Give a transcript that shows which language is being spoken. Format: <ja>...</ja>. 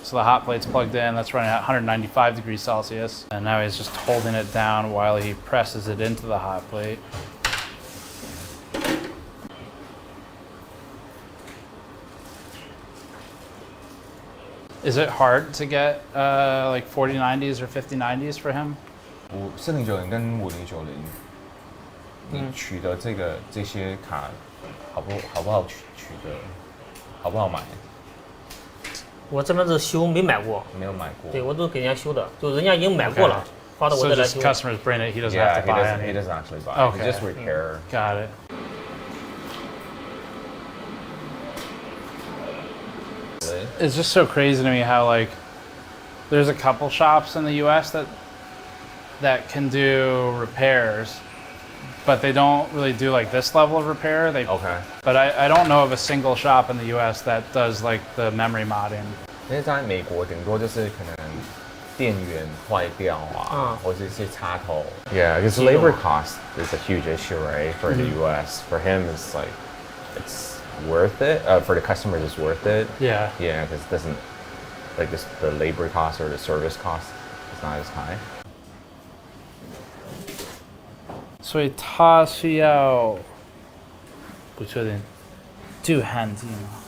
<en>So the hot plate's plugged in, that's running at 195 degrees Celsius, and now he's just holding it down while he presses it into the hot plate. Is it hard to get like 4090s or 5090s for him?</en> <zh>4090跟5090，你取得这些卡好不好取得？好不好买？我这边是修，没买过。没有买过。对，我都给人家修的，就人家已经买过了，发到我这来修。</zh> <en>So just customers bring it, he doesn't have to buy it. He doesn't actually buy. Okay. He just repair. Got it. It's just so crazy to me how like there's a couple shops in the US that can do repairs, but they don't really do like this level of repair. But I don't know of a single shop in the US that does like the memory modding.</en> <zh>因为在美国顶多就是可能电源坏掉啊，或者是一些插头。</zh> <en>Yeah, because labor cost is a huge issue, right? For the US, for him, it's like it's worth it. For the customers, it's worth it. Yeah. Yeah, because it doesn't like the labor cost or the service cost is not as high.</en> <zh>所以他需要不确定镀焊剂吗？</zh>